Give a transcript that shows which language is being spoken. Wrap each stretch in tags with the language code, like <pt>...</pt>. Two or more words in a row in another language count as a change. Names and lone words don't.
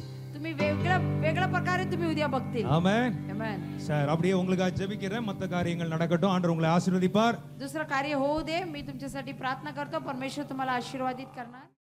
<mr>तुम्ही वेगळ्या प्रकारे तुम्ही उद्या बघतील.</mr> <ta>ஆமென்.</ta> <mr>आमेन.</mr> <ta>சார் அப்படியே உங்களுக்காக ஜெபிக்கிறேன். மத்த காரியங்கள் நடக்கட்டும். ஆண்டவர் உங்களை ஆசீர்வதிப்பார்.</ta> <mr>दुसरं कार्य होऊ दे. मी तुमच्यासाठी प्रार्थना करतो. परमेश्वर तुम्हाला आशीर्वादित करणार.</mr>